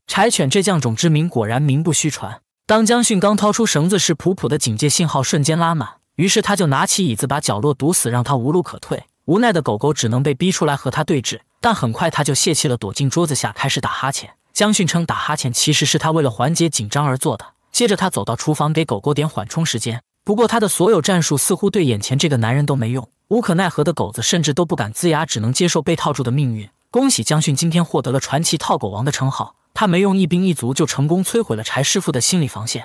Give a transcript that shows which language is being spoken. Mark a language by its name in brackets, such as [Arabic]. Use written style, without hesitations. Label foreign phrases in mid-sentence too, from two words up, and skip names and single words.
[Chinese] 柴犬這犟種之名果然名不虛傳。當江迅剛掏出繩子時，普普的警戒信號瞬間拉滿，於是他就拿起椅子把角落堵死，讓他無路可退。無奈的狗狗只能被逼出來和他對峙，但很快他就洩氣了，躲進桌子下開始打哈欠。江迅稱，打哈欠其實是他為了緩解緊張而做的。接着他走到廚房給狗狗點緩衝時間，不過他的所有戰術似乎對眼前這個男人都沒用。無可奈何的狗子甚至都不敢齜牙，只能接受被套住的命運。恭喜江迅今天獲得了傳奇套狗王的稱號，他沒用一兵一卒就成功摧毀了柴師傅的心理防線。